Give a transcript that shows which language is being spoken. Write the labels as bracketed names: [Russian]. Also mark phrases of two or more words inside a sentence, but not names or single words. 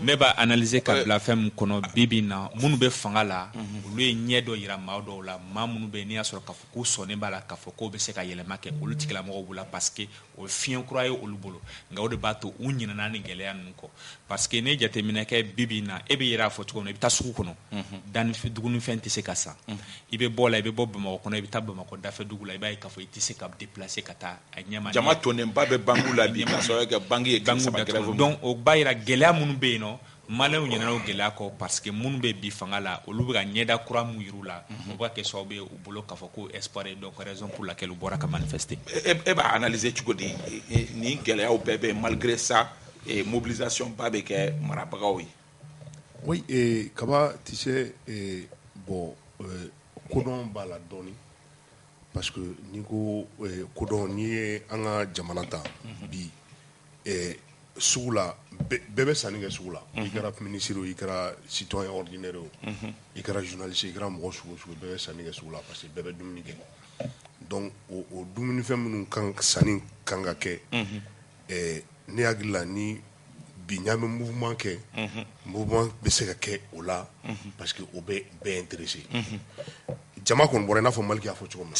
[Bambara] ne b'a analyser ka bila fɛn min kɔnɔ bibi na minnu bɛ fanga la olu ye ɲɛ dɔ yira maa dɔw la maa minnu bɛ n'i y'a sɔrɔ k'a fɔ k'u sɔnnen b'a la k'a fɔ k'o bɛ se ka yɛlɛma kɛ olu tigilamɔgɔw tubabu la [French] parce que [Bambara] o fiɲɛ kura ye olu bolo nka o de b'a to u ɲinɛna ni gɛlɛya ninnu kɔ [French] parce que [Bambara] ne jateminɛ kɛ bibi na e bɛ yɛrɛ a fɔ cogo min na i bɛ taa sugu kɔnɔ dugunifɛn tɛ se ka san i bɛ bɔ la i bɛ bɔ Bamakɔ kɔnɔ i bɛ taa Bamakɔ dafɛ dugu la i b'a ye k'a fɔ i tɛ se ka déplacer ka taa a ɲɛma jama tɔnenba bɛ banque la bi k'a sɔrɔ kɛ banque ye tile saba grève donc o b'a yira gɛlɛya minnu bɛ yen nɔ maliyɛnw ɲinɛna o gɛlɛya kɔ [French] parce que [Bambara] minnu bɛ bi fanga la olu bɛ ka ɲɛda kura min yir'u la o bɛ ka kɛ sababu ye u bolo k'a fɔ ko espoir ye donc [French] raison pour laquelle [Bambara] u bɔra ka manifester. e b'a analyser cogo di ni gɛlɛyaw bɛɛ bɛ [French] malgré ça mobilisation [Bambara] ba bɛ kɛ marabagaw ye. [French] Oui, Kaba, tu sais, bon, [Bambara] kodon b'a la dɔɔni [French] parce que [Bambara] ni ko kodon ni ye an ka jamana ta bi sugu la bɛɛ bɛ sanni kɛ sugu la i kɛra ministre i kɛra [French] citoyen ordinaire [Bambara] o i kɛra journaliste i kɛra mɔgɔ sugu bɛɛ bɛ sanni kɛ sugu la [French] parce que [Bambara] bɛɛ bɛ dumuni kɛ donc o dumunifɛn minnu sanni kan ka kɛ ne hakili la ni bi ɲaamɛ mouvement kɛ mouvement bɛ se ka kɛ o la [French] parce que [Bambara] o bɛ bɛɛ intéressé jama kɔni bɔra i n'a fɔ Maliki y'a fɔ cogo min na